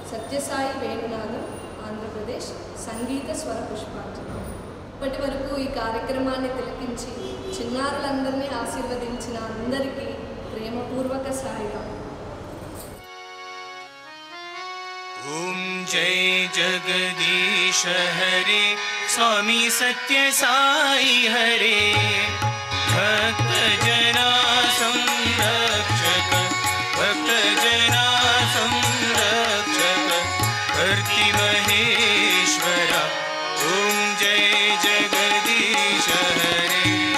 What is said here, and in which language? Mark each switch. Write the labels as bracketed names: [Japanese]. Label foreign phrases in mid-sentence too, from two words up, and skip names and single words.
[Telugu] సత్యసాయి వేణునాథం, ఆంధ్రప్రదేశ్ సంగీత స్వర పుష్పాంజలి. ఇప్పటి వరకు ఈ కార్యక్రమాన్ని తిలకించి చిన్నారులందరినీ ఆశీర్వదించిన అందరికీ ప్రేమపూర్వక సాయిరాం. [Hindi] ओम जय जगदीश हरे स्वामी सत्य साई हरे भक्त जना संरक्षक भक्त जना संरक्षक कर्ति महेश्वरा ओम जय जगदीश हरे